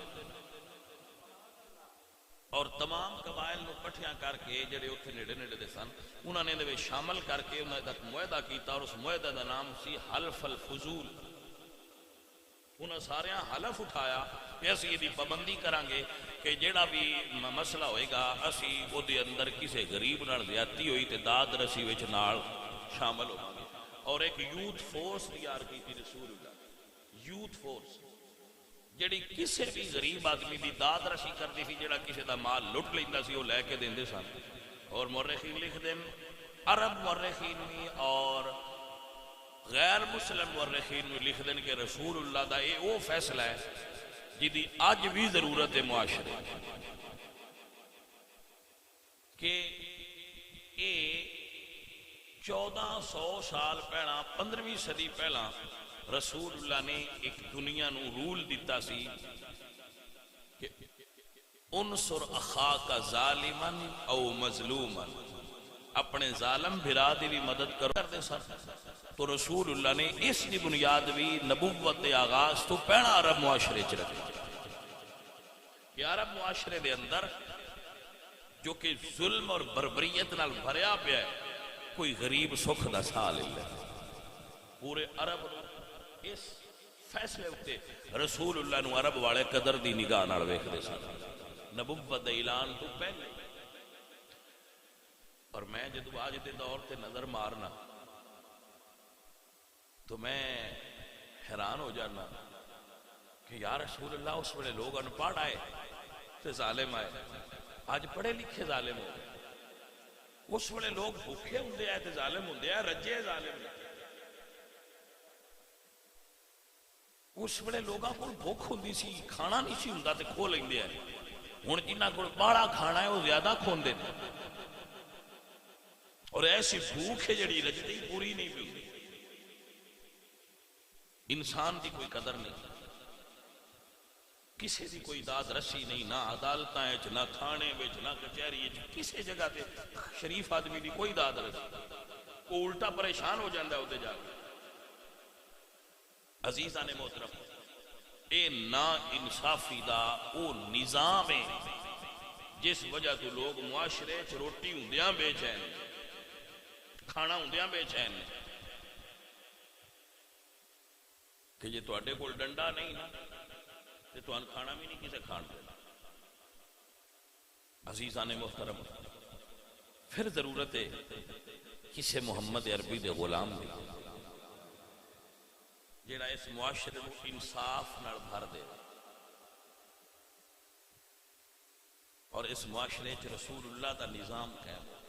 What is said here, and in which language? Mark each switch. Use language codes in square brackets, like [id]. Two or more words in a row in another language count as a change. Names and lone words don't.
[pa] اور تمام قبائل نو کٹھیاں کر کے جڑے اتنے نیڑے نیڑے دے سن انہوں نے دے شامل کر کے انہوں نے ایک معاہدہ کیتا، اور اس معاہدہ دا نام سی حلف الفضول۔ انہوں سارے حلف اٹھایا کہ اسی یہ پابندی کرانگے کہ جڑا بھی مسئلہ ہوئے گا اسی وہ دے اندر کسی غریب نال زیادتی ہوئی تے داد رسی وچ نال شامل ہو گے، اور ایک [en] یوتھ فورس [ur] تیار کی تھی [pa] رسول اللہ، [en] یوتھ فورس [pa] جڑی کسی بھی غریب آدمی دی داد رسی [ur] کرتی تھی، [pa] جڑا کسی دا مال لٹ لیندہ سی وہ لے کے دیندے سن۔ اور مورخین لکھ دیں، عرب مورخین بھی اور غیر مسلم مورخین بھی لکھ دیں کہ رسول اللہ دا یہ وہ فیصلہ ہے جدی آج بھی ضرورت ہے معاشرے کہ یہ 1400 سال پہلا 15ویں صدی پہلا رسول اللہ نے ایک دنیا نو رول دیتا سی کہ [ar] انصر اخاک ظالما او مظلوما، [pa] اپنے ظالم بھرا دی بھی مدد کر دے سر۔ تو رسول اللہ نے اس کی بنیاد بھی نبوت آغاز تو پہلا عرب معاشرے چ رکھی کہ عرب معاشرے دے اندر جو کہ ظلم اور بربریت نال بھریا پیا ہے کوئی غریب سکھ دا سا لے لے۔ پورے عرب اس فیصلے ہوتے رسول اللہ نو عرب والے قدر دی نگاہ نال ویکھدے سن نبوت دے اعلان تو پہلے۔ اور میں جدو آج دے دور تے نظر مارنا تو میں حیران ہو جانا کہ یا رسول اللہ اس ویلے لوگ انپڑھ آئے تے ظالم آئے، آج پڑھے لکھے ظالم ہو گئے۔ اس ویلے لوگ بھوکے ہوندے آئے تے ظالم ہوندے آئے، رجے ظالم۔ اس ویلے لوگاں کو بھوک ہوندی سی، کھانا نہیں سی ہوندا تے کھو لیندے آئے، ہن جنہاں کول باہلا کھانا ہے وہ زیادہ کھوندے نے، اور ایسی بھوک ہے جڑی رجدی پوری نہیں بھی۔ انسان دی کوئی قدر نہیں کسی دی کوئی داد رسی نہیں، نہ عدالتاں وچ، نہ تھانے وچ، نہ کچہری وچ، کسی جگہ تے شریف آدمی دی کوئی داد رسی، وہ الٹا پریشان ہو جاندہ ہے ادھے جا کے۔ عزیزان محترم، اے نا انصافی دا او نظام ہے جس وجہ تو لوگ معاشرے چ روٹی ہوندیاں بے چین، کھانا ہوندیاں بے چین، کہ جے تواڈے کول ڈنڈا نہیں نا تے تہاں کھانا بھی نہیں کسے کھان دینا۔ عزیزان محترم، پھر ضرورت ہے کسے محمد عربی دے غلام دی جیڑا اس معاشرے کو انصاف نال بھر دے اور اس معاشرے چ رسول اللہ دا نظام قائم ہو۔